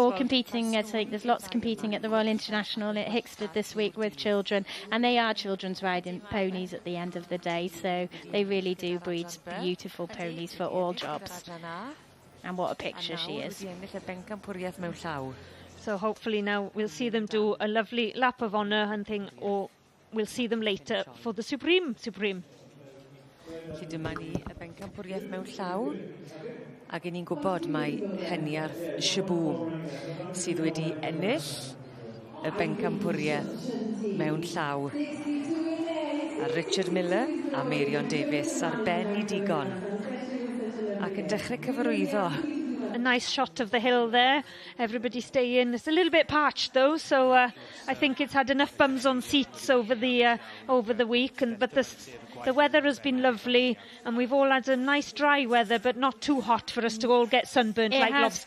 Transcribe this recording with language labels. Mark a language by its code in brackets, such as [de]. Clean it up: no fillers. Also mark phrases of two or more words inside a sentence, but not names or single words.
[en] All competing, I think there's lots competing at the Royal International at Hickstead this week with children, and they are children's riding ponies at the end of the day, so they really do breed beautiful ponies for all jobs. And what a picture she is. So hopefully now we'll see them do a lovely lap of honour and thing, or we'll see them later for the Supreme. [cy] Dyma ni y bencampwriaeth mewn llaw, ac ni'n gwybod mae Heniarth Shaboom sydd wedi ennill y bencampwriaeth mewn llaw. A Richard Miller a Marion Davies ar ben I digon. Ac yn dechrau cyfarwyddo. [en] A nice shot of the hill there. Everybody staying. It's a little bit parched though, so I think it's had enough bums on seats over the week. But the weather has been lovely, and we've all had a nice dry weather, but not too hot for us to all get sunburnt like lobsters.